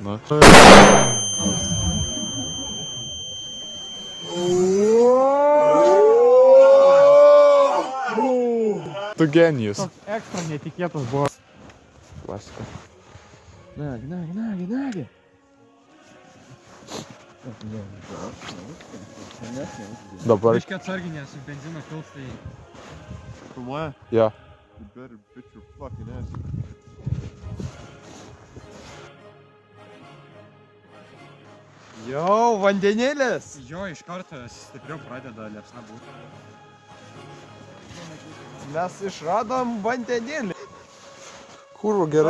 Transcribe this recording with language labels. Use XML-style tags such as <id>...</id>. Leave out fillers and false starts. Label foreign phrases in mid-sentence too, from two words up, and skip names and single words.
<lt>Na. Tu genijus. Toks ekstra netikėtas buvo. Klasika. Nagi. Dabar. Biškai atsargiai, nes benzino pils, tai... Filmuoja? Jo.</lt> <en>You better bitch your fucking ass.</en> <lt>Jau, vandenilis. Jo, iš karto stipriau pradeda liepsna būti. Mes išradom vandenilį. Kurva, gerai.</lt>